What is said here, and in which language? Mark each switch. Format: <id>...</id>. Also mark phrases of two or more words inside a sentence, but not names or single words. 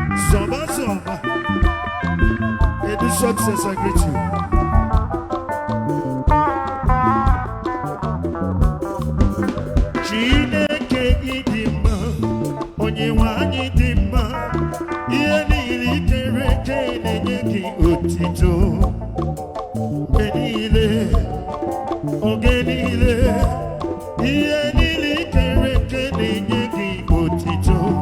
<ig>Zọba, zọba.</ig> <en>Edu success, I greet you.</en> <ig>Chineke, ị dị mma. Onye nwe anyị dị mma. Ihe niile i kere eke na-enye gị otito. Mgbe niile, oge niile, ihe niile i kere eke na-enye gị otito.</ig>